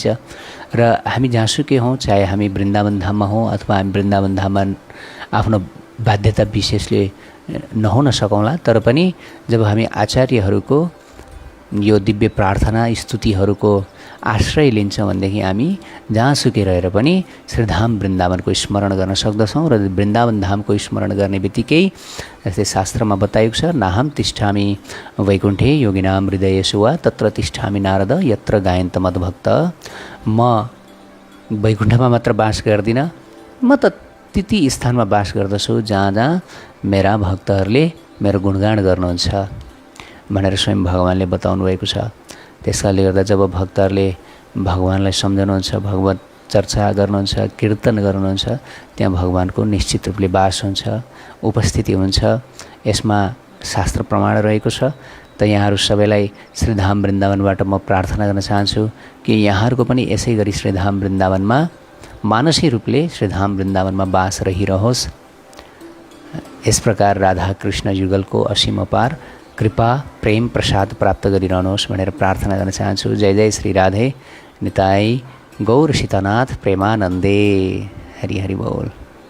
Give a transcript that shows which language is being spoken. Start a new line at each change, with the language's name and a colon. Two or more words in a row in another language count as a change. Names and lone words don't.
Nepali: र हामी जहाँसुकै हौँ, चाहे हामी वृन्दावन धाममा हौँ अथवा हामी वृन्दावन धाममा आफ्नो बाध्यता विशेषले नहुन सकौँला, तर पनि जब हामी आचार्यहरूको यो दिव्य प्रार्थना स्तुतिहरूको आश्रय लिन्छौँ भनेदेखि हामी जहाँसुकै रहेर पनि श्रीधाम वृन्दावनको स्मरण गर्न सक्दछौँ। र वृन्दावन धामको स्मरण गर्ने बित्तिकै जस्तै शास्त्रमा बताएको छ,
Sanskrit: नाहम तिष्ठामि वैकुण्ठे योगिनाम हृदयेषु वा तत्र तिष्ठामि नारद यत्र गायन्त मद्भक्त।
Nepali: म वैकुण्ठमा मात्र बास गर्दिनँ, म त ती स्थानमा बास गर्दछु जहाँ मेरा भक्तहरूले मेरो गुणगान गर्नुहुन्छ भनेर स्वयं भगवानले बताउनु भएको छ। त्यसकारणले गर्दा जब भक्तहरूले भगवानलाई सम्झनुहुन्छ, भगवत चर्चा गर्नुहुन्छ, कीर्तन गर्नुहुन्छ, त्यहाँ भगवानको निश्चित रूपले बास हुन्छ, उपस्थिति हुन्छ। यसमा शास्त्र प्रमाण रहेको छ। त यहाँहरू सबैलाई श्रीधाम वृन्दावनबाट म प्रार्थना गर्न चाहन्छु कि यहाँहरूको पनि यसै गरी श्रीधाम वृन्दावनमा मानसिक रूपले श्रीधाम वृन्दावनमा बास रहिरहोस्। यस प्रकार राधा कृष्ण युगलको असीम अपार कृपा प्रेम प्रसाद प्राप्त गरिरहनुहोस् भनेर प्रार्थना गर्न चाहन्छु। जय जय श्री राधे निताई गौर सीतानाथ प्रेमानन्दे। हरि हरि बोल।